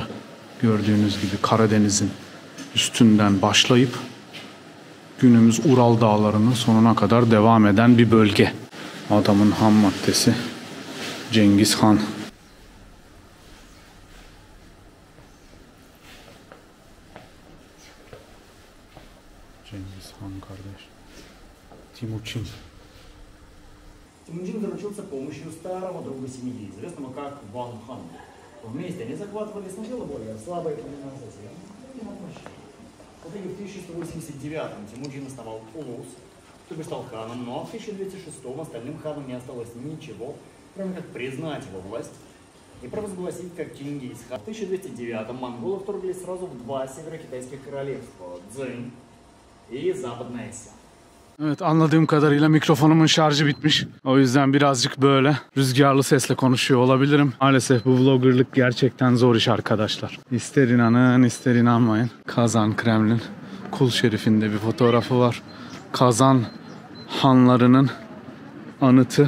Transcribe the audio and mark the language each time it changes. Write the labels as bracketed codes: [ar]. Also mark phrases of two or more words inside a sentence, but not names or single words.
[tr] Gördüğünüz gibi Karadeniz'in üstünden başlayıp günümüz Ural Dağları'nın sonuna kadar devam eden bir bölge. Adamın ham maddesi Cengiz Han. Cengiz Han kardeş. Timuçin. [ru] Темучин заручился помощью старого друга семьи, известного как Ван Хан. Вместе они захватывали сначала более слабые племена, затем в итоге в 1189-м Темучин основал Улус, то бишь стал ханом, но в 1206-м остальным ханам не осталось ничего, кроме как признать его власть и провозгласить как Чингис-хан. В 1209-м монголы вторглись сразу в два северокитайских королевства – Цзинь и Западная Ся. [tr] Evet, anladığım kadarıyla mikrofonumun şarjı bitmiş. O yüzden birazcık böyle rüzgarlı sesle konuşuyor olabilirim. Maalesef bu vloggerlık gerçekten zor iş arkadaşlar. İster inanın ister inanmayın. Kazan Kremlin Kul Şerif'inde bir fotoğrafı var. Kazan hanlarının anıtı.